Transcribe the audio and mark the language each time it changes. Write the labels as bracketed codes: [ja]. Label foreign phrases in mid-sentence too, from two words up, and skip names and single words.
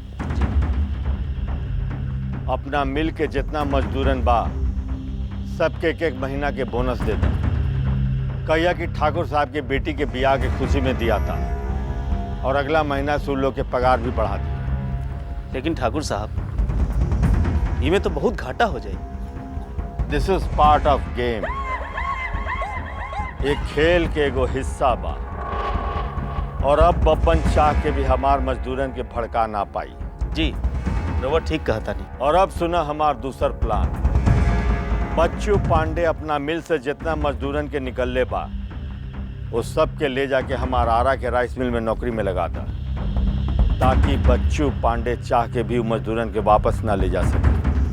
[bho] अपना मिल के जितना मजदूरन बा सबके एक महीना के बोनस दे दो। कहिया कि ठाकुर साहब के बेटी के ब्याह के खुशी में दिया था, और अगला महीना से उन लोग के पगार भी बढ़ा दी। लेकिन ठाकुर साहब, इमे तो बहुत घाटा हो जाए। [en] This is part of game. [bho] एक खेल के एगो हिस्सा बा, और अब बब्बन चाह के भी हमार मजदूरन के भड़का ना पाई। जी रउआ ठीक कहता नहीं। और अब सुना हमार दूसर प्लान। बच्चू पांडे अपना मिल से जितना मजदूरन के निकलले बा वो सब के ले जाके हमारा आरा के राइस मिल में नौकरी में लगा था, ताकि बच्चू पांडे चाह के भी मजदूरन के वापस ना ले जा सके।